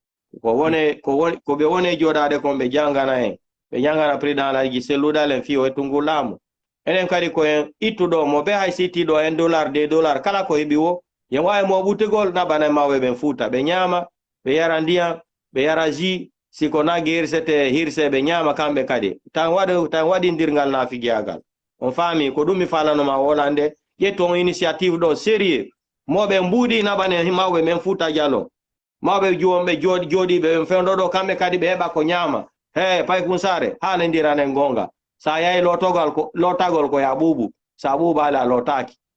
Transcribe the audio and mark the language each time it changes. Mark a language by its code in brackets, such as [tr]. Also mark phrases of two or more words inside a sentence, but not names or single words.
[ff] ko be wone jodade ko be jangana en be jangana président la gi seludalen fi o tungulamu enen kadi ko en ittudo mo be hay siti do en $2 kala ko hebi wo yen wawi mo butegol nabane mawbe ben futa be nyama be yara ndiya be yara ji siko na girsete hirse be nyama kambe kadi tan wadi ndirgal na figiagal on fami ko dum mi falano ma wolande yetto initiative do sérieux mobe mbudi nabane mawbe men futa jalo mawbe jombe jodi be fendo do kambe kadi be heba ko nyama pay kunsare hala ndirane ngonga sa yai lotagol ko ya bubu sa buba ala lotaki